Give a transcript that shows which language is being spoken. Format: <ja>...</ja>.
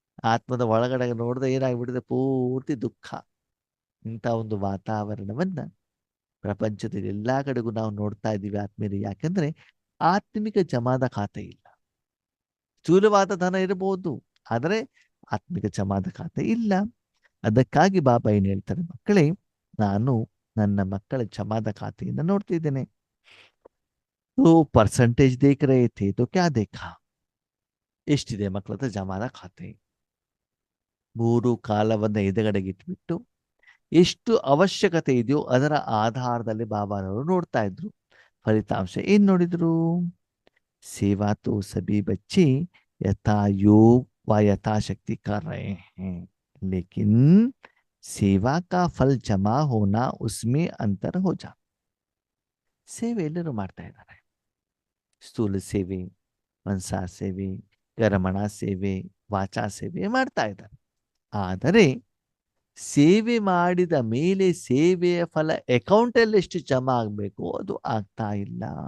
<kn>ಆತ್ಮದ ಒಳಗಡೆ ನೋಡಿದ್ರೆ ಏನಾಗ್ಬಿಟ್ಟಿದೆ, ಪೂರ್ತಿ ದುಃಖ. ಇಂಥ ಒಂದು ವಾತಾವರಣವನ್ನ ಪ್ರಪಂಚದಲ್ಲಿ ಎಲ್ಲಾ ಕಡೆಗೂ ನಾವು ನೋಡ್ತಾ ಇದ್ದೀವಿ ಆತ್ಮೀಯರೇ. ಯಾಕಂದ್ರೆ ಆತ್ಮಿಕ ಜಮಾದ ಖಾತೆ ಇಲ್ಲ. ಸ್ಥೂಲವಾದ ಧನ ಇರಬಹುದು, ಆದರೆ ಆತ್ಮಿಕ ಜಮಾದ ಖಾತೆ ಇಲ್ಲ. ಅದಕ್ಕಾಗಿ ಬಾಬಾ ಏನ್ ಹೇಳ್ತಾರೆ, ಮಕ್ಕಳೇ ನಾನು ನನ್ನ ಮಕ್ಕಳ ಜಮಾದ ಖಾತೆಯನ್ನು ನೋಡ್ತಿದ್ದೇನೆ.</kn> <hi>तो परसेंटेज देख रहे थे तो क्या देखा,</hi> <kn>ಎಷ್ಟಿದೆ ಮಕ್ಕಳ ಹತ್ರ ಜಮಾದ ಖಾತೆ. 3 ಕಾಲವನ್ನ ಎದುರುಗಡೆಗಿಟ್ಬಿಟ್ಟು ಎಷ್ಟು ಅವಶ್ಯಕತೆ ಇದೆಯೋ ಅದರ ಆಧಾರದಲ್ಲಿ ಬಾಬಾನವರು ನೋಡ್ತಾ ಇದ್ರು. ಫಲಿತಾಂಶ ಏನ್ ನೋಡಿದ್ರು?</kn> <hi>सेवा तो सभी बच्चे यथा योग व यथाशक्ति कर रहे हैं, लेकिन सेवा का फल जमा होना उसमें अंतर हो जा.</hi> <kn>ಸೇವೆ ಎಲ್ಲರೂ ಮಾಡ್ತಾ ಇದ್ದಾರೆ. ಸ್ಥೂಲ ಸೇವೆ, ಮನಸಾ ಸೇವೆ, ಗರಮಣ ಸೇವೆ, ವಾಚಾ ಸೇವೆ ಮಾಡ್ತಾ ಇದ್ದಾರೆ. ಆದರೆ ಸೇವೆ ಮಾಡಿದ ಮೇಲೆ ಸೇವೆಯ ಫಲ ಅಕೌಂಟಲ್ಲಿ ಎಷ್ಟು ಜಮಾ ಆಗಬೇಕು ಅದು ಆಗ್ತಾ ಇಲ್ಲ.</kn>